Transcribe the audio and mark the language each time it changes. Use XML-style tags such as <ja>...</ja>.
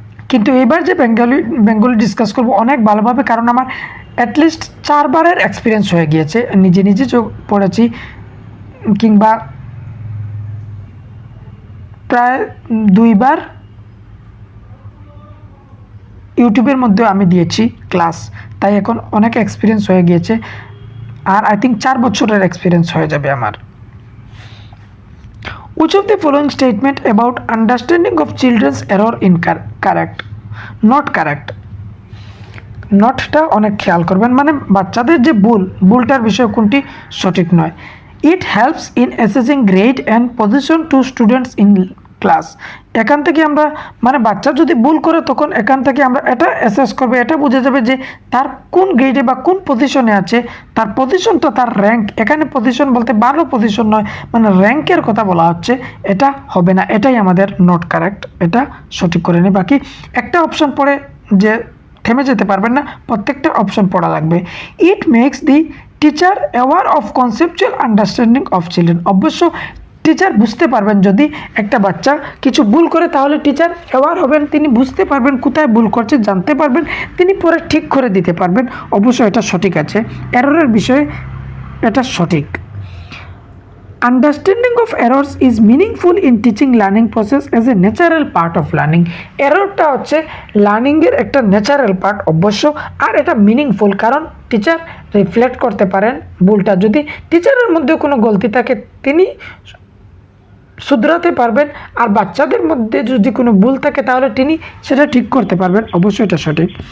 <bn>কিন্তু এইবার যে বেঙ্গলি ডিসকাস করব অনেক ভালোভাবে, কারণ আমার অ্যাটলিস্ট 4 বারের এক্সপিরিয়েন্স হয়ে গিয়েছে, নিজে পড়েছি, কিংবা প্রায় 2 বার ইউটিউবের মধ্যেও আমি দিয়েছি ক্লাস, তাই এখন অনেক এক্সপিরিয়েন্স হয়ে গিয়েছে। আর</bn> <en>I think</en> <bn>4 বছরের এক্সপিরিয়েন্স হয়ে যাবে আমার।</bn> <en>Which of the following statement about understanding of children's error in correct? Not correct.</en> <bn>নটটা অনেক খেয়াল করবেন, মানে বাচ্চাদের যে ভুলটার বিষয় কোনটি সঠিক নয়।</bn> <en>It helps in assessing grade and position to students in class.</en> <bn>এখান থেকে আমরা, মানে বাচ্চা যদি ভুল করে তখন এখান থেকে আমরা এটা অ্যাসেস করবে, এটা বোঝা যাবে যে তার কোন গ্রেডে বা কোন পজিশনে আছে, তার পজিশনটা, তার র্যাঙ্ক। এখানে পজিশন বলতে ভালো পজিশন নয়, মানে র্যাঙ্কের কথা বলা হচ্ছে, এটা হবে না, এটাই আমাদের নট কারেক্ট, এটা সঠিক করে নিই। বাকি একটা অপশন পড়ে যে থেমে যেতে পারবেন না, প্রত্যেকটা অপশন পড়া লাগবে।</bn> <en>It makes the teacher aware of conceptual understanding of children.</en> <bn>অবশ্য টিচার বুঝতে পারবেন যদি একটা বাচ্চা কিছু ভুল করে, তাহলে টিচার অ্যাওয়ার হবেন, তিনি বুঝতে পারবেন কোথায় ভুল করছে, জানতে পারবেন, তিনি পরে ঠিক করে দিতে পারবেন। অবশ্যই এটা সঠিক আছে, এররের বিষয়ে এটা সঠিক।</bn> <en>Understanding of errors is meaningful in teaching learning process as a natural part of learning.</en> <bn>এররটা হচ্ছে লার্নিংয়ের একটা ন্যাচারাল পার্ট অবশ্য, আর এটা মিনিংফুল, কারণ টিচার রিফ্লেক্ট করতে পারেন ভুলটা। যদি টিচারের মধ্যে কোনো গলতি থাকে তিনি শুধরাতে পারবেন, আর বাচ্চাদের মধ্যে যদি কোনো ভুল থাকে তাহলে তিনি সেটা ঠিক করতে পারবেন। অবশ্যই এটা সঠিক।</bn>